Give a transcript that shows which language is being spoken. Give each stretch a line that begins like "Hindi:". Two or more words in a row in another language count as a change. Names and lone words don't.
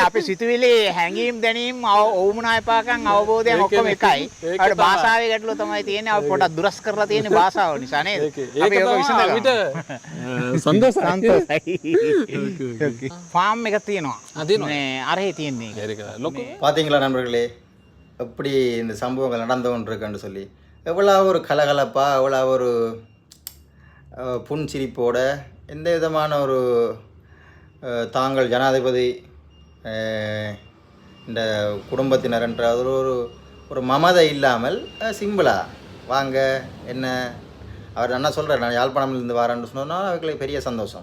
Sinhala: අපි සිතුවිලි හැංගීම් දැනීම් ඕමුනා එපාකම් අවබෝධයන් ඔක්කොම එකයි. අපිට භාෂාවේ ගැටලුව තමයි තියෙන්නේ. අපි පොඩක් දුරස් කරලා තියෙන්නේ භාෂාව නිසා නේද? අපි ඒක විසඳගමු. සන්තෝෂයි. ෆාම් එකක් තියෙනවා. මේ අරහේ තියෙන්නේ. ලොකු
Tamil: பார்த்தீங்களா நண்பர்களே எப்படி இந்த சம்பவங்கள் நடந்து கொண்டிருக்குன்னு சொல்லி எவ்வளோ ஒரு கலகலப்பாக எவ்வளோ ஒரு புன்சிரிப்போட எந்த விதமான ஒரு தாங்கள் ஜனாதிபதி இந்த குடும்பத்தினர் என்ற ஒரு மமதை இல்லாமல் சிம்பிளாக வாங்க என்ன அவர் என்ன சொல்கிறார், நான் யாழ்ப்பாணம்லேருந்து வரேன்னு சொன்னால் அவர்களுக்கு பெரிய சந்தோஷம்.